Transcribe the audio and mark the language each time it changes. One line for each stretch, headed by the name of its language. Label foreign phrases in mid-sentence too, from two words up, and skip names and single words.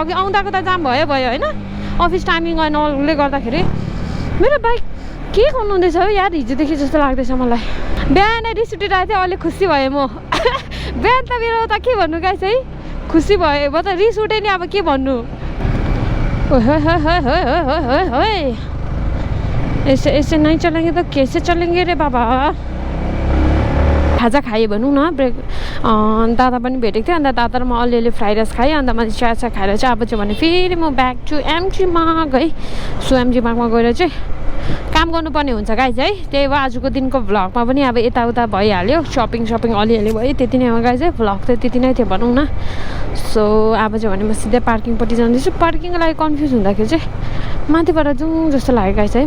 Nepali: अघि आउँदाको त जाम भयो होइन अफिस टाइमिङ नले गर्दाखेरि मेरो बाइक के गर्नु हुँदैछ हौ यार हिजोदेखि जस्तो लाग्दैछ मलाई बिहानै रिस उठिरहेको थियो अहिले खुसी भएँ म बिहान त मेरो त के भन्नु गाइस है खुसी भयो म त रिस उठेँ नि अब के भन्नु
Hindi: ऐसे ऐसे नहीं चलेंगे तो कैसे चलेंगे रे बाबा
Nepali: खाजा खाएँ भनौँ न ब्रेक दादा पनि भेटेको थियो अन्त दादा र म अलिअलि
English: fried rice
Nepali: खाएँ अन्त मैले चिया खाएर चाहिँ अब चाहिँ भने फेरि म
English: back to
Nepali: एमजी मार्ग है सो एमजी मार्गमा गएर चाहिँ काम गर्नुपर्ने हुन्छ गाइज है त्यही भएर आजको दिनको भ्लगमा पनि अब यताउता भइहाल्यो सपिङ अलिअलि भयो त्यति नै हो गाइज है भ्लग त त्यति नै थियो भनौँ न सो अब चाहिँ भने म सिधै पार्किङपट्टि जाँदैछु पार्किङको लागि कन्फ्युज हुँदाखेरि चाहिँ माथिबाट जाउँ जस्तो लाग्यो गाइज है